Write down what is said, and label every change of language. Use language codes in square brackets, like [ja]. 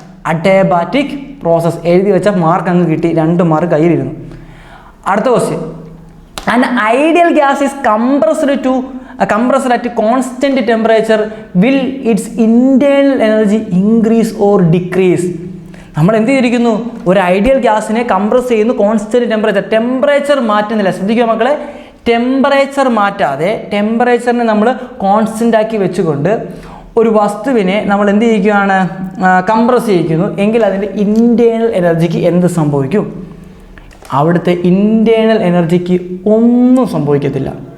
[ml] Adiabatic process. എഴുതി വെച്ച mark അങ്ങ് കിട്ടി, 2 മാർക്ക് കയ്യിലിരുന്നു. അടുത്ത question, [en] an ideal gas is compressed at constant temperature. Will its internal energy increase or decrease? [ml] നമ്മൾ എന്ത് ചെയ്തിരിക്കുന്നു? ഒരു ഐഡിയൽ ഗ്യാസിനെ കംപ്രസ് ചെയ്യുന്നു, കോൺസ്റ്റന്റ് ടെമ്പറേച്ചർ മാറ്റുന്നില്ല. ശ്രദ്ധിക്കുക മക്കളെ, ടെമ്പറേച്ചർ മാറ്റാതെ ടെമ്പറേച്ചറിനെ നമ്മൾ കോൺസ്റ്റന്റ് ആക്കി വെച്ചുകൊണ്ട് ഒരു വസ്തുവിനെ നമ്മൾ എന്ത് ചെയ്യുകയാണ്? കംപ്രസ് ചെയ്യിക്കുന്നു. എങ്കിൽ അതിൻ്റെ ഇൻറ്റേർണൽ എനർജിക്ക് എന്ത് സംഭവിക്കും? അവിടുത്തെ ഇൻറ്റേർണൽ എനർജിക്ക് ഒന്നും സംഭവിക്കത്തില്ല.